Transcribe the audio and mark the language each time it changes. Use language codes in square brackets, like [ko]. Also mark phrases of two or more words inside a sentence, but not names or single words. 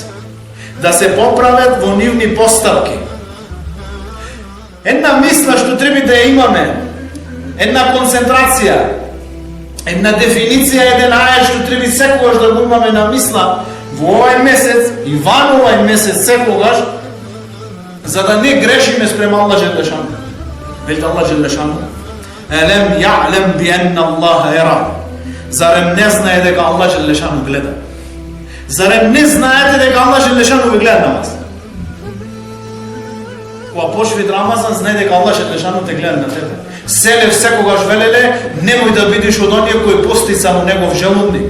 [mk] Да се поправат во нивни постапки. Една мисла што треба да ја имаме, една концентрација, една дефиниција, еден ајат што треба секогаш да го имаме на мисла во овој месец и ван овој месец секогаш, за да не грешиме спрема Аллах Джелешану. Вели Аллах Джелешану: [ar] "ألم يعلم بأن الله يرى." [mk] Зарем не знае дека Аллах Джелешану гледа? Зарем не знаете дека Аллах Джелешану ви гледа на вас? Кога почви Рамазан, знае дека Аллах Джелешану те гледа на тебе. Селев секогаш велеле, немој да бидеш од оние кои пости само негов желудник.